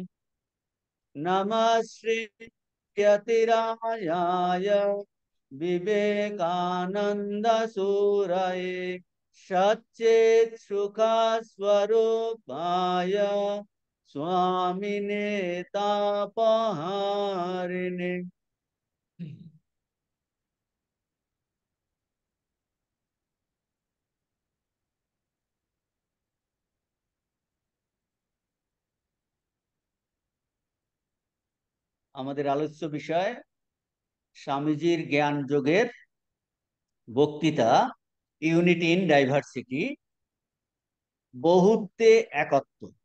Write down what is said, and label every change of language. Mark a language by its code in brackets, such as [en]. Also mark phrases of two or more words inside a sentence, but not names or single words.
[sa] नमः श्री यतिराजाय विवेकानंद सूरये सच्चित् सुख स्वरूपाय स्वामिने तापहारिणे। [bn] আমাদের আলোচ্য বিষয় স্বামীজির জ্ঞান যোগের বক্তৃতা, ইউনিটি ইন ডাইভার্সিটি, বহুত্বে একত্ব,